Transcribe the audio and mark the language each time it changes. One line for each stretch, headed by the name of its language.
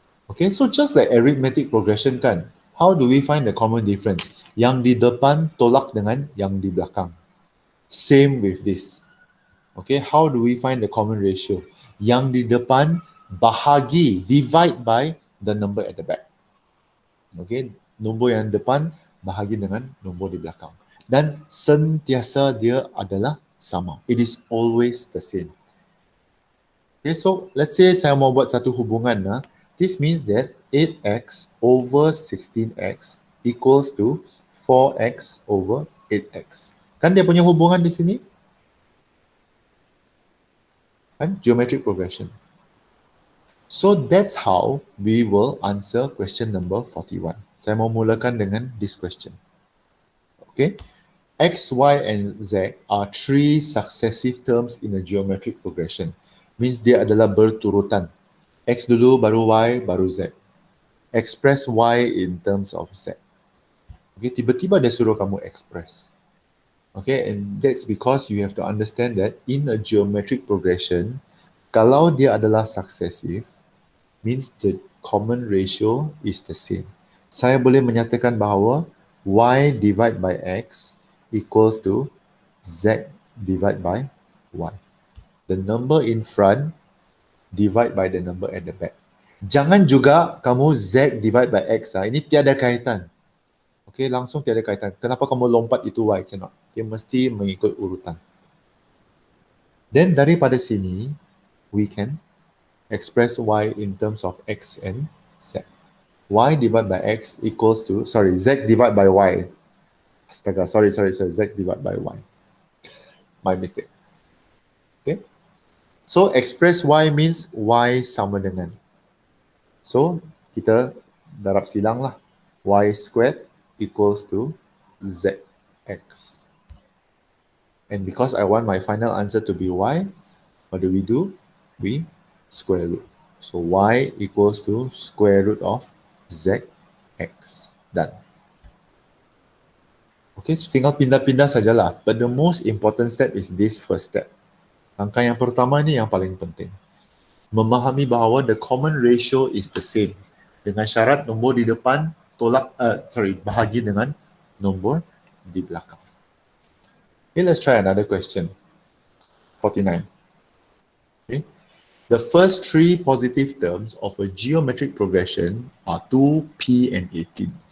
English: Okay, so just like arithmetic progression kan, how do we find the common difference?
Malay: Yang di depan tolak dengan yang di belakang.
English: Same with this. Okay, how do we find the common ratio?
Malay: Yang di depan bahagi,
English: divide by the number at the back.
Malay: Okay, nombor yang depan bahagi dengan nombor di belakang. Dan sentiasa dia adalah sama.
English: It is always the same. Okay, so let's say
Malay: saya mau buat satu hubungan.
English: This means that 8x over 16x equals to 4x over 8x.
Malay: Kan dia punya hubungan di sini?
English: Kan? Geometric progression. So that's how we will answer question number 41.
Malay: Saya mau mulakan dengan
English: this question.
Malay: Okay.
English: X, Y, and Z are 3 successive terms in a geometric progression.
Malay: Means dia adalah berturutan. X dulu, baru Y, baru Z.
English: Express Y in terms of Z.
Malay: Okay, tiba-tiba dia suruh kamu express.
English: Okay, and that's because you have to understand that in a geometric progression,
Malay: kalau dia adalah successive,
English: means the common ratio is the same.
Malay: Saya boleh menyatakan bahawa
English: Y divide by X equals to Z divide by Y. The number in front divide by the number at the back.
Malay: Jangan juga kamu Z divide by X. Ini tiada kaitan. Okay, langsung tiada kaitan. Kenapa kamu lompat itu Y?
English: Cannot.
Malay: Dia mesti mengikut urutan.
English: Then
Malay: daripada sini,
English: we can express Y in terms of X and Z. Y divided by X equals to, Z divided by Y. Astaga, sorry, Z divided by Y. My mistake. Okay. So, express Y means Y
Malay: sama dengan. So, kita darab silang lah.
English: Y squared equals to ZX. And because I want my final answer to be Y, What do? We square root. So y equals to square root of zx. Done.
Malay: Okay, so tinggal pindah-pindah sajalah.
English: But the most important step is this first step.
Malay: Langkah yang pertama ni yang paling penting. Memahami bahawa
English: the common ratio is the same.
Malay: Dengan syarat nombor di depan bahagi dengan nombor di belakang.
English: Okay, let's try another question. 49. Okay. The first three positive terms of a geometric progression are 2, P and 18.